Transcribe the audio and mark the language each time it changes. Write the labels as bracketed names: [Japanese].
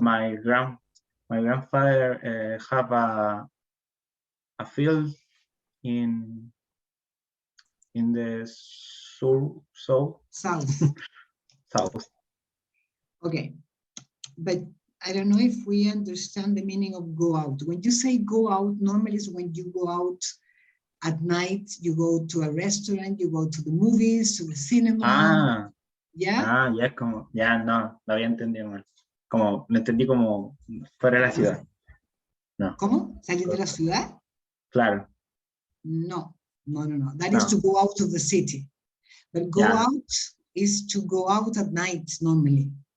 [English] my grandfather have a field in the south. Okay, but I don't know if we understand the meaning of go out. When you say go out, normally is when you go out at night, you go to a restaurant, you go to the movies, to the cinema. [Spanish] Ya es como, ya no, lo había entendido mal. Como, me entendí como fuera de la ciudad. No. ¿Cómo? ¿Salir de la ciudad? Claro. No. [English] That is to go out of the city. But go out is to go out at night normally.